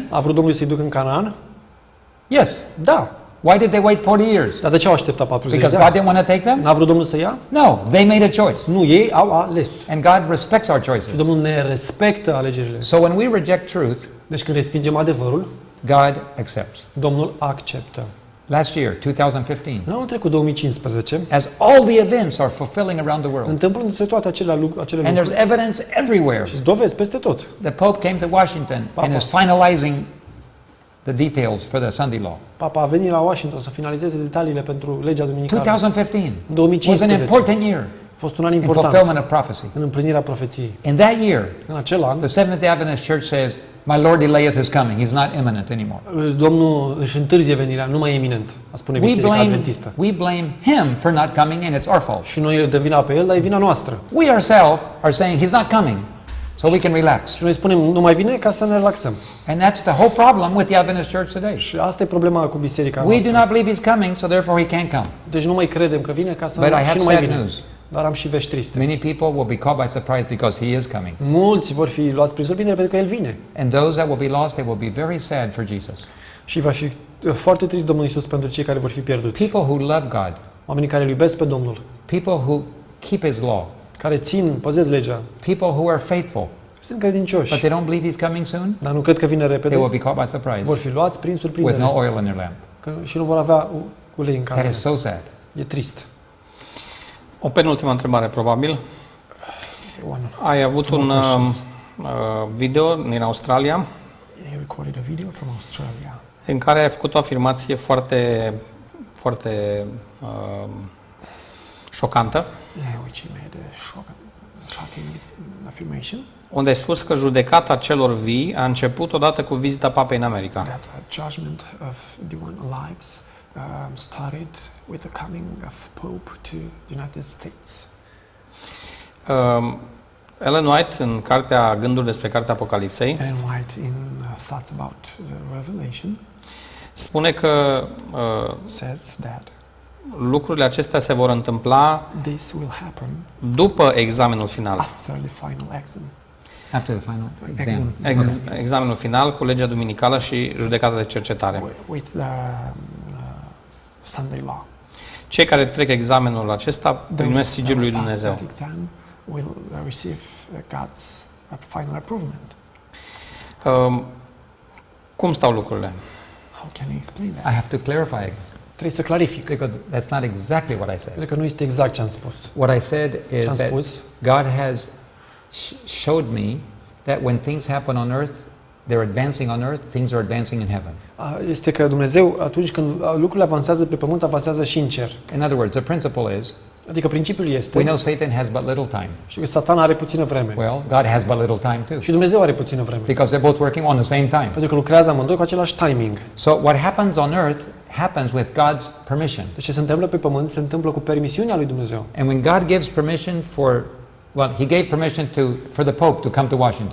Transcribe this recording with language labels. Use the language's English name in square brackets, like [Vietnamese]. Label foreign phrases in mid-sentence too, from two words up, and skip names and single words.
[Romanian] A vrut Domnul să-i ducă în Canaan? [English] Yes. [Romanian] Da. [English] Why did they wait 40 years? [Romanian] Dar de ce au așteptat 40 [English] Because [Romanian] de [English] God [Romanian] ani? [English] didn't want to take them? [Romanian] N-a vrut Domnul să ia? [English] No, they made a choice. [Romanian] Nu, ei au ales. [English] And God respects our [Romanian] Și [English] choices. [Romanian] Domnul ne respectă alegerile. [English] So when we reject truth, [Romanian] Deci când respingem adevărul, [English] God accepts. [Romanian] Domnul acceptă. [English] Last year, 2015, [Romanian] În anul trecut, 2015, [English] as all the events are fulfilling around the world, [Romanian] întâmplându-se toate acele [English] and [Romanian] lucruri. [English] there's evidence everywhere. [Romanian] Și dovezi peste tot. [English] The Pope came to Washington and is finalizing the details for the Sunday law. [Romanian] Papa a venit la Washington să finalizeze detaliile pentru legea duminicală. [English] 2015 [Romanian] În [English] was an [Romanian] 2015 [English] important year [Romanian] a fost un an [English] in [Romanian] important [English] fulfillment of prophecy. [Romanian] în împlinirea profeției. [English] In that year, [Romanian] În acel an, [English] the Seventh-day Adventist Church says, "My Lord delayeth his coming; He's not imminent anymore." [Romanian] Domnul își întârzie venirea, nu mai e iminent, a spune Biserica Adventistă. [English] We blame Him for not coming, and it's our fault. [Romanian] Și noi dăm vina pe el, dar e vina noastră. [English] We ourselves are saying He's not coming, so we can relax. [Romanian] Și noi spunem, nu mai vine ca să ne relaxăm. [English] And that's the whole problem with the Adventist Church today. [Romanian] Și asta e problema cu biserica [English] We do [Romanian] noastră. [English] not believe He's coming, so therefore He can't come. [Romanian] Deci nu mai credem că vine ca să [English] But I [Romanian] și [English] have [Romanian] nu mai [English] sad [Romanian] vine. [English] news. [Romanian] Dar am și vești triste. [English] Many people will be caught by surprise because He is coming. [Romanian] Mulți vor fi luați prin surprindere pentru că el vine. [English] And those that will be lost, they will be very sad for Jesus. [Romanian] Și va fi foarte trist Domnul Iisus pentru cei care vor fi pierduți. [English] People who love God, [Romanian] Oamenii care îl iubesc pe Domnul, [English] people who keep His law, [Romanian] care țin, păzesc legea, [English] people who are faithful, [Romanian] Sunt credincioși, [English] but they don't believe He's coming soon, [Romanian] dar nu cred că vine [English] they will [Romanian] repede. [English] be caught by surprise [Romanian] Vor fi luați prin [English] with [Romanian] surprindere [English] no oil in their lamp. [Romanian] și nu vor avea ulei în [English] That [Romanian] casă. [English] is so sad. [Romanian] E trist. O penultimă întrebare, probabil. Ai avut [English] Two [Romanian] un [English] more questions. [Romanian] video din Australia [English] He recorded a video from Australia [Romanian] în care ai făcut o afirmație foarte, foarte șocantă, [English] which he made a shocking affirmation [Romanian] unde ai spus că judecata celor vii a început odată cu vizita papei în America. [English] that the judgment of the one lives started with the coming of Pope to the United States. [Romanian] Ellen White, în cartea Gânduri despre Cartea Apocalipsei, [English] Ellen White in Thoughts About Revelation [Romanian] spune că [English] says that [Romanian] lucrurile acestea se vor întâmpla [English] this will happen [Romanian] după examenul final. [English] after the final exam. After the final exam. [Romanian] Examenul final cu legea duminicală și judecata de cercetare. [English] With the Sunday law. [Romanian] Cei care trec examenul acesta primesc sigilul lui [English] pass [Romanian] Dumnezeu. [English] that exam will receive God's final approvement. [Romanian] Cum stau lucrurile? [English] How can you explain I that? have to clarify [Romanian] Trebuie să clarific, [English] because that's not exactly what I said. [Romanian] pentru că nu este exact ce am spus. [English] What I said is [Romanian] Ce am [English] that [Romanian] spus? [English] God has showed me that when things happen on earth, they're advancing on earth, things are advancing in heaven. [Romanian] Este că Dumnezeu, atunci când lucrurile avansează pe pământ, avansează și în cer. [English] In other words, the principle is, [Romanian] Adică principiul [English] we [Romanian] este, [English] know Satan has but little time. [Romanian] și că Satan are puțină vreme. [English] Well, God has but little time too, [Romanian] Și Dumnezeu are puțină vreme. [English] because they're both working on the same time. [Romanian] Pentru că lucrează amândoi cu același timing. [English] So what happens on earth happens with God's permission. [Romanian] Deci ce se întâmplă pe pământ se întâmplă cu permisiunea lui Dumnezeu. [English] And when God gives permission He gave permission for the Pope to come to Washington.